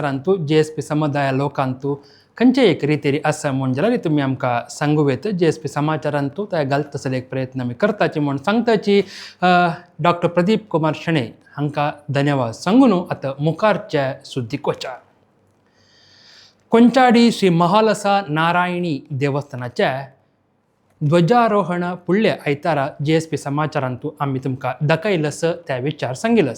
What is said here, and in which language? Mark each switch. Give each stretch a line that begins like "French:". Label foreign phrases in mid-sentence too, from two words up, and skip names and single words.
Konkani: परिसरांतू GSP समुदाय लोकांतू खंयचे एक रितीरी आसा म्हूण जाल्यार तुमी आमकां सांगूं येता JSP समाचारांतू त्या घालता तसले एक प्रयत्न आमी करताची म्हूण सांगताची डॉक्टर प्रदीप कुमार शणे हांकां धन्यवाद सांगून आतां मुखारच्या सुद्दीक वचा. कोंचाडी श्री महालसा नारायणी देवस्थानाच्या ध्वजारोहण फुडल्या आयतारा JSP समाचारांतू आमी तुमकां दाखयलस त्या विचार सांगिलस.